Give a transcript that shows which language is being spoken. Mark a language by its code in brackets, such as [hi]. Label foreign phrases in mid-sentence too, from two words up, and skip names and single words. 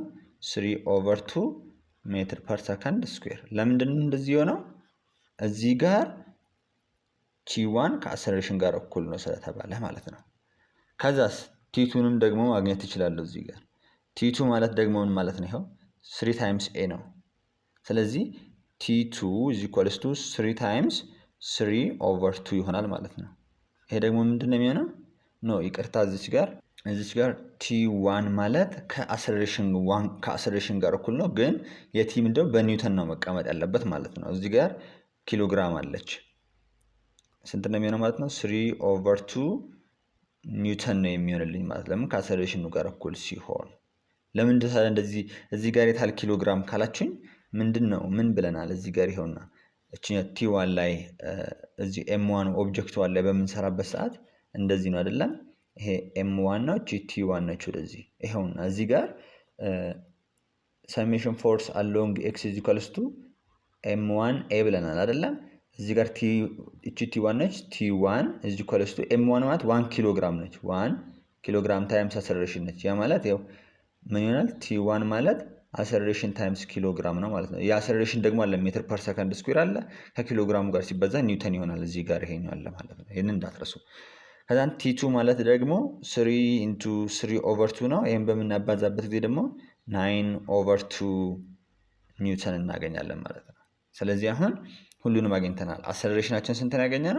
[am] 3 [en] over 2 meter per second square። [am] ለምንድን ነው እንደዚህ የሆነው? እዚህ ጋር T1 ከአክሰለሬሽን ጋር እኩል ነው ስለተባለ ማለት ነው። ከዛስ T2ንም ደግሞ ማግኘት እችላለሁ እዚህ ጋር። T2 ማለት ደግሞ ምን ማለት ነው? ይሄው 3 [en] times A [am] ነው። ስለዚህ [en] T2 is equals to 3 times 3 over 2 [am] ይሆናል ማለት ነው። ይሄ ደግሞ ምንድነው የሚሆነው? ይቅርታ እዚች ጋር T1 ማለት ከአክሰለሬሽን ጋር እኩል ነው፣ ግን የቲ ምንድነው በኒውተን ነው መቀመጥ ያለበት ማለት ነው። እዚህ ጋር ኪሎግራም አለች። ስንት ነው የሚሆነው ማለት ነው? [en] 3 over 2 [am] ኒውተን ነው የሚሆንልኝ ማለት ለምን? ከአክሰለሬሽኑ ጋር እኩል ሲሆን። ለምን እንደዚህ እዚህ ጋር የታል ኪሎግራም ካላችሁኝ ምንድነው ምን ብለናል? እዚህ ጋር ይሄውና እቺኛ T1 ላይ እዚህ M1 [en] object one [am] ላይ በምንሰራበት ሰዓት እንደዚህ ነው አይደለም? ይሄ M1 ነው፣ T1 ነች ወደዚህ። ይሄውና እዚህ ጋር [en] summation force along x is equals to M1 A [am] ብለናል አይደለም? እዚህ ጋር እቺ T1 ነች። [en] T1 is equals to M1 [am] ማለት 1 ኪሎ ግራም ነች። 1 ኪሎ ግራም [en] times acceleration [am] ነች። ያ ማለት ያው ምን ይሆናል? T1 ማለት [en] acceleration times kilogram [am] ነው ማለት ነው። የአክሰለሬሽን ደግሞ አለ [en] meter per second square [am] አለ። ከኪሎ ግራሙ ጋር ሲበዛ ኒውተን ይሆናል። እዚህ ጋር ይሄኛው አለ ማለት ነው። ይሄንን እንዳትረሱ። ከዛን T2 ማለት ደግሞ [en] 3 into 3 over 2 [am] ነው። ይሄን በምናባዛበት ጊዜ ደግሞ [en] 9 over 2 [am] ኒውተን እናገኛለን ማለት ነው። ስለዚህ አሁን ሁሉንም አግኝተናል። አክሰለሬሽናችን ስንት ነው ያገኘነው?